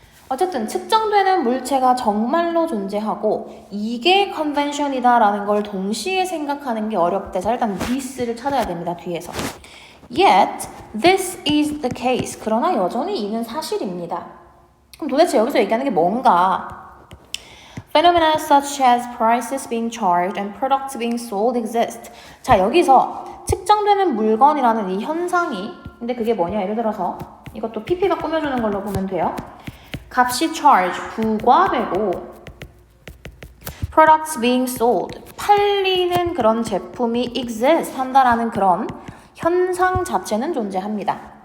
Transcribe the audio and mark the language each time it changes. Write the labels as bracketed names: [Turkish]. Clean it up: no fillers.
[Korean] 어쨌든 측정되는 물체가 정말로 존재하고 이게 컨벤션이다 라는 걸 동시에 생각하는 게 어렵대. 자, 일단 this를 찾아야 됩니다. 뒤에서. [English] Yet, this is the case. [Korean] 그러나 여전히 이는 사실입니다. 그럼 도대체 여기서 얘기하는 게 뭔가? [English] Phenomena such as prices being charged and products being sold exist. [Korean] 자, 여기서 측정되는 물건이라는 이 현상이 근데 그게 뭐냐? 예를 들어서 이것도 PP가 꾸며주는 걸로 보면 돼요. 값이 charge, 부과되고 [English] products being sold, [Korean] 팔리는 그런 제품이 exist 한다라는 그런 현상 자체는 존재합니다.